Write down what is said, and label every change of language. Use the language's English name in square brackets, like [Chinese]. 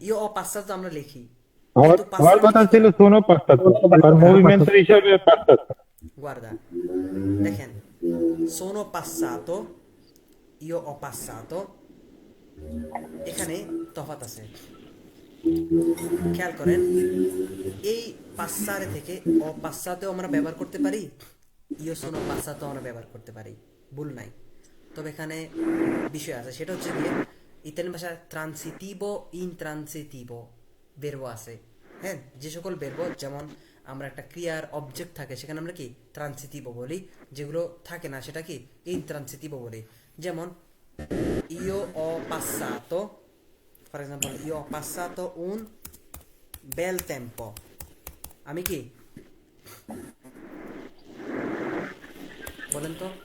[Italian] io ho passato [Bangla] আমরা লিখি, হওয়ার কিন্তু হওয়ার [Italian] passato [Bangla] কথা কি ছিল করে? [Italian] sono passato আর movimento হিসাবে passato Guarda, [Bangla] দেখেন, [Italian] sono passato, io ho passato, [Bangla] এখানে তফাৎ আছে, খেয়াল করেন। এই পাসারে থেকে ও পাসাতেও আমরা ব্যবহার করতে পারি, ইও সোনো পাসাতেও আমরা ব্যবহার করতে পারি, ভুল নাই। তবে এখানে বিষয় আছে, সেটা হচ্ছে গিয়ে ইতালিয়ান ভাষায় ট্রান্সিটিভো ইনট্রান্সিটিভো বেরবো আছে। হ্যাঁ, যে সকল বেরবো, যেমন আমরা একটা ক্রিয়ার অবজেক্ট থাকে সেখানে আমরা কি ট্রান্সিটিভো বলি, যেগুলো থাকে না সেটা কি ইনট্রান্সিটিভো বলি। যেমন [Italian] io ho passato, [English] for example, [Italian] io ho passato un bel tempo, [Bangla] আমি কি বলেন তো?